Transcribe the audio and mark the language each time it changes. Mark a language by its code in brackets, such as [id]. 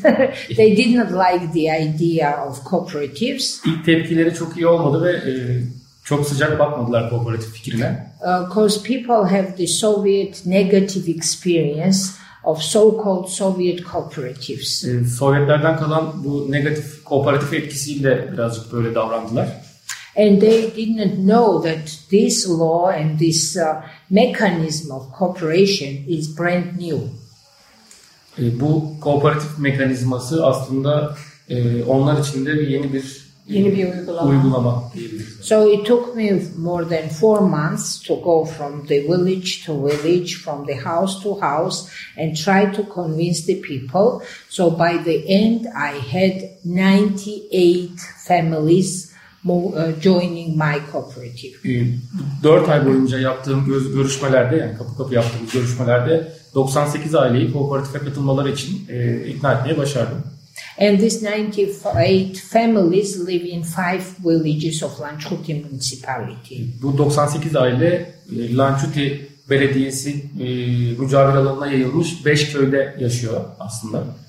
[en] They did not like the idea of cooperatives. [tr] İlk tepkileri çok iyi olmadı ve çok sıcak bakmadılar kooperatif fikrine. [en] Because people have the Soviet negative experience of so-called Soviet cooperatives. [tr] Sovyetlerden kalan bu negatif kooperatif etkisiyle birazcık böyle davrandılar. [en] And they didn't know that this law and this mechanism of cooperation is brand new. [tr] Bu kooperatif mekanizması aslında onlar için de yeni bir uygulama. [en] So it took me more than 4 months to go from the village to village, from the house to house, and try to convince the people. So by the end, I had 98 families joining my cooperative. [tr] 4 ay boyunca yaptığım görüşmelerde, yani kapı kapı yaptığımız görüşmelerde 98 aileyi kooperatife katılmaları için ikna etmeye başardım. [en] And these 98 families live in 5 villages of Lanchkuti municipality. [tr] Bu 98 aile Lanchkuti belediyesi mücavir alanına yayılmış 5 köyde yaşıyor aslında.